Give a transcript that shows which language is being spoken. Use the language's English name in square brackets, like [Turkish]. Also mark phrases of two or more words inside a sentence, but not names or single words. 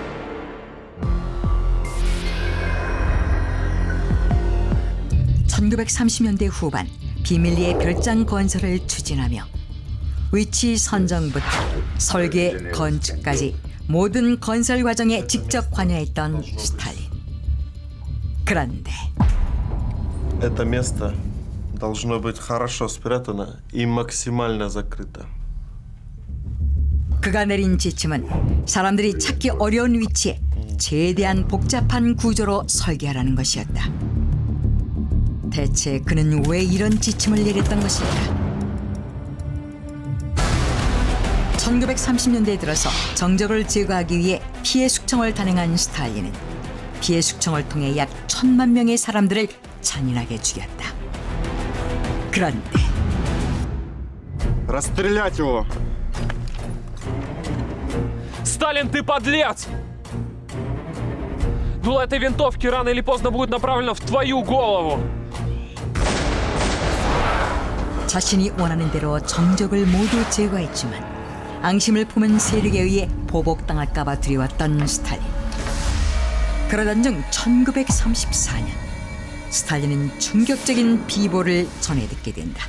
[Korean] 1930년대 후반 비밀리에 별장 건설을 추진하며 위치 선정부터 설계, 건축까지 모든 건설 과정에 직접 관여했던 스탈린. 그런데 [Russian] Это место должно быть хорошо спрятано и максимально закрыто. [Korean] 그가 내린 지침은 사람들이 찾기 어려운 위치에 최대한 복잡한 구조로 설계하라는 것이었다. 대체 그는 왜 이런 지침을 내렸던 것일까? 1930년대에 들어서 정적을 제거하기 위해 피해 숙청을 단행한 스탈린은 피해 숙청을 통해 약 1000만 명의 사람들을 잔인하게 죽였다. 그런데 [Russian] Расстрелять его! Сталин, ты подлец! Дуло этой винтовки рано или поздно будет направлено в твою голову. [Korean] 자신이 원하는 대로 정적을 모두 제거했지만 앙심을 품은 세력에 의해 보복당할까 봐 두려웠던 스탈린. 그러던 중 1934년 스탈린은 충격적인 비보를 전해 듣게 된다.